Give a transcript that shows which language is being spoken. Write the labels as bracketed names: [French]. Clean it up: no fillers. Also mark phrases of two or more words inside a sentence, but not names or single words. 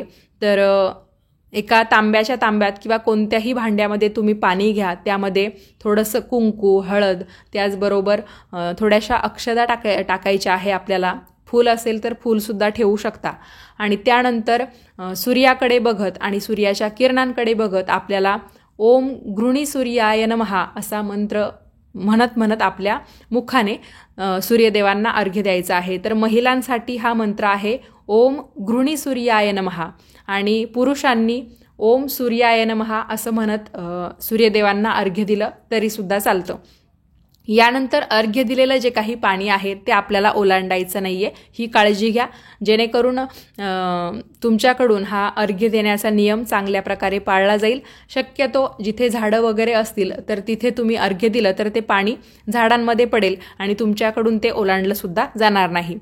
[Marathi] तर एका तांब्यात किंवा कोणत्याही भांड्यामध्ये तुम्ही पाणी घ्या, त्यामध्ये थोडंसं कुंकू, हळद, त्याचबरोबर थोड्याशा अक्षता टाकायच्या आहे आपल्याला. फूल असेल तर फूलसुद्धा ठेवू शकता. आणि त्यानंतर सूर्याकडे बघत आणि सूर्याच्या किरणांकडे बघत आपल्याला [Sanskrit] ओम घृणी सूर्याय नमः [Marathi] असा मंत्र म्हणत आपल्या मुखाने सूर्यदेवांना अर्घ्य द्यायचा आहे. तर महिलांसाठी हा मंत्र आहे [Sanskrit] ओम घृणी सूर्याय नमः, [Marathi] आणि पुरुषांनी [Sanskrit] ओम सूर्याय नमः [Marathi] असं म्हणत सूर्यदेवांना अर्घ्य दिलं तरीसुद्धा चालतं. यानंतर अर्घ्य दिलेलं जे काही पाणी आहे ते आपल्याला ओलांडायचं नाही आहे, ही काळजी घ्या, जेणेकरून तुमच्याकडून हा अर्घ्य देण्याचा नियम चांगल्या प्रकारे पाळला जाईल. शक्यतो जिथे झाडं वगैरे असतील तर तिथे तुम्ही अर्घ्य दिलं तर ते पाणी झाडांमध्ये पडेल आणि तुमच्याकडून ते ओलांडलंसुद्धा जाणार नाही.